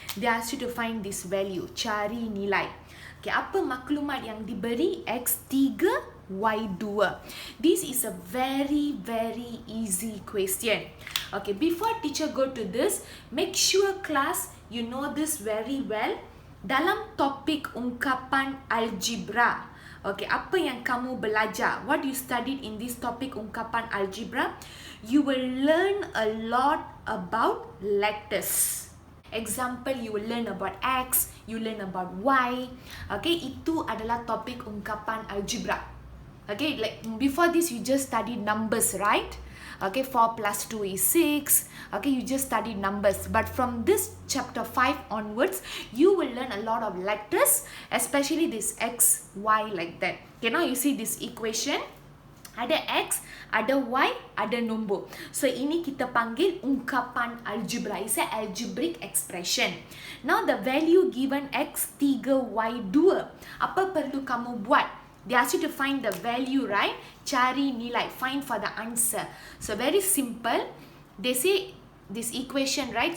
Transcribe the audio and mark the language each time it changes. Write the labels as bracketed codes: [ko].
[en] They ask you to find this value, [ms] cari nilai. [en] Okay, [ms] apa maklumat yang diberi? [en] X3, Y2. This is a very easy question. Okay, before teacher go to this, make sure class you know this very well. [ms] Dalam topik ungkapan algebra, okay, apa yang kamu belajar? [en] What you studied in this topic ungkapan algebra? You will learn a lot about lattice. Example, you will learn about X, you learn about Y. [ms] Okay, itu adalah topik ungkapan algebra. [en] Okay, like before this you just studied numbers, right? Okay, 4 plus 2 is 6. Okay, you just studied numbers. But from this chapter 5 onwards, you will learn a lot of letters, especially this X, Y like that. Okay, now you see this equation. [ms] Ada X, ada Y, ada nombor. So, ini kita panggil ungkapan algebra. [en] It's an algebraic expression. Now, the value given X3, Y2. [ms] Apa perlu kamu buat? [en] They ask you to find the value, right? [ms] Cari nilai, [en] find for the answer. So, very simple. They say this equation, right?